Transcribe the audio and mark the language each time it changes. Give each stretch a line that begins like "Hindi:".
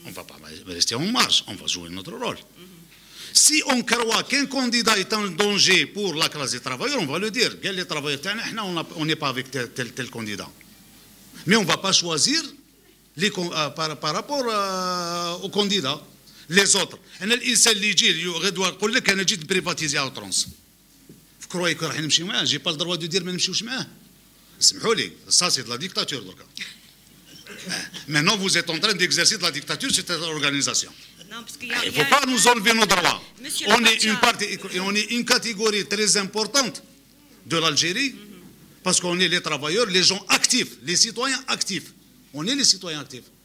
French: On va pas rester en marge, on va jouer notre rôle. Si on croit qu'un candidat est en danger pour la classe des travailleurs, on va le dire. Les travailleurs تاعنا on n'est pas avec tel candidat. Mais on ne va pas choisir par rapport aux candidats. Les autres.
Arabic: أنا الإنسان اللي يجي غدوة يقول لك أنا جيت بريفاتيزي على ترونس.
French: Vous croyez que
Arabic: راح نمشي معاه؟
French: J'ai pas le droit de dire
Arabic: ما نمشيوش معاه. اسمحوا لي،
French: ça c'est de la dictature دركا. Maintenant, vous êtes en train d'exercer de la dictature sur cette organisation. Il ne faut pas nous enlever nos droits. On est une catégorie très importante de l'Algérie, parce qu'on est les travailleurs, les gens actifs, les citoyens actifs. On est les citoyens actifs.